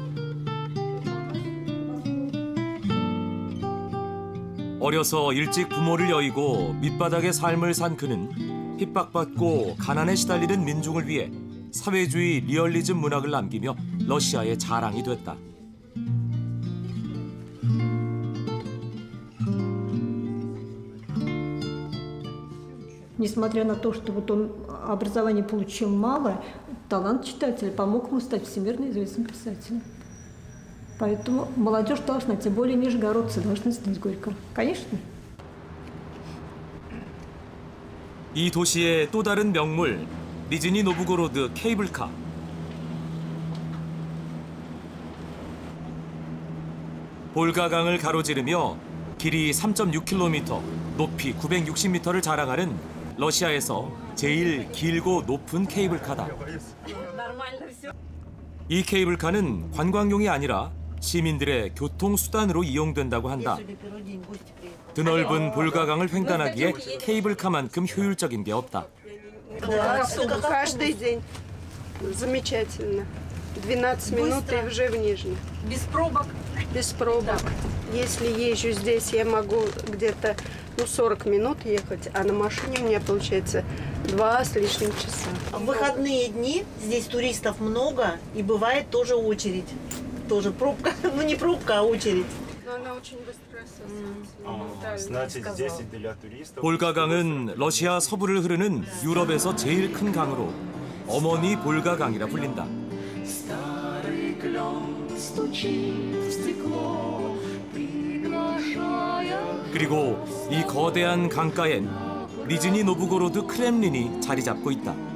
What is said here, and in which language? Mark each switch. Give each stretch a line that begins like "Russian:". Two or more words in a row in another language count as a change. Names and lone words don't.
Korean: 어려서 일찍 부모를 여의고 밑바닥의 삶을 산 그는 핍박받고 가난에 시달리는 민중을 위해 사회주의 리얼리즘 문학을 남기며 러시아의 자랑이 됐다.
Russian: Несмотря на то, что вот он образование получил малое, талант читателя помог ему стать всемирно известным писателем. Поэтому молодежь должна, тем более нижегородцы, должны знать Горького. Конечно.
Korean: 이 도시의 또 다른 명물, 니즈니 노브고로드 케이블카. 볼가강을 가로지르며 길이 3.6km, 높이 960m를 자랑하는 러시아에서 제일 길고 높은 케이블카다. 이 케이블카는 관광용이 아니라 시민들의 교통수단으로 이용된다고 한다. 드넓은 볼가강을 횡단하기에 케이블카만큼 효율적인 게 없다.
Russian: Каждый день. Замечательно. 12 минут и уже в Нижнем. Без пробок? Без пробок. Если езжу здесь, я могу где-то 40 минут ехать, а на машине у меня получается 2 с лишним часа. В выходные дни здесь туристов много и бывает тоже очередь. Тоже пробка, ну не пробка, а очередь. Но она очень быстро Значит, здесь для туристов.
Korean: 볼가강은 러시아 서부를 흐르는 유럽에서 제일 큰 강으로 어머니 볼가강이라 불린다. 그리고 이 거대한 강가엔 니즈니 노브고로드 크렘린이 자리 잡고 있다.